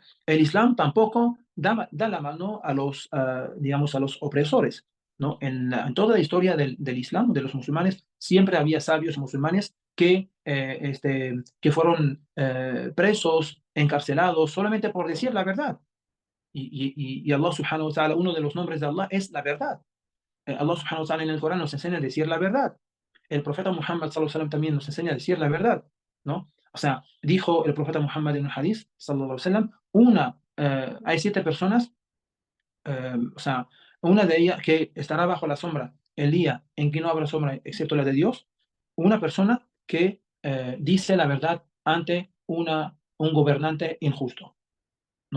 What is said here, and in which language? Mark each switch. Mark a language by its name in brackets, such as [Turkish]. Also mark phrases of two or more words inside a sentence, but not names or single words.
[Spanish] El Islam tampoco da la mano a digamos, a los opresores, ¿no? En toda la historia del Islam, de los musulmanes, siempre había sabios musulmanes que fueron presos, encarcelados, solamente por decir la verdad. [Arabic] Y الله سبحانه وتعالى, [Spanish] uno de los nombres de Allah es la verdad. Allah [Arabic] سبحانه وتعالى [Spanish] en el Corán nos enseña a decir la verdad. El profeta Muhammad [Arabic] صلى الله عليه وسلم [Spanish] también nos enseña a decir la verdad, ¿no? O sea, dijo el profeta Muhammad en un hadith, [Arabic] صلى الله عليه وسلم, [Spanish] hay 7 personas, o sea, una de ellas que estará bajo la sombra el día en que no habrá sombra excepto la de Dios, una persona que dice la verdad ante un gobernante injusto, ¿no?